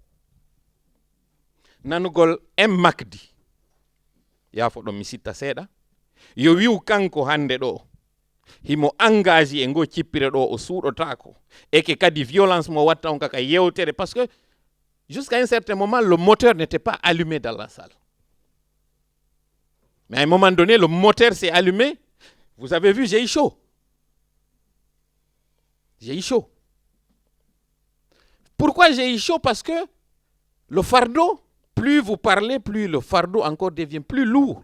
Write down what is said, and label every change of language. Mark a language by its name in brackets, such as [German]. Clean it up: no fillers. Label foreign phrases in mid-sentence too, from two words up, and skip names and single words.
[Fula] nanugol en makdi yaafo ɗon mi sitta seeɗa yo wiw kanko hande ɗo himo engagé e ngo cippire ɗo o suuɗotako eke kadi violence mo watta on kaka yewtere [French] parce que jusqu'à un certain moment le moteur n'était pas allumé dans la salle mais à un moment donné le moteur s'est allumé vous avez vu j'ai eu chaud pourquoi j'ai eu chaud parce que le fardeau plus vous parlez plus le fardeau encore devient plus lourd.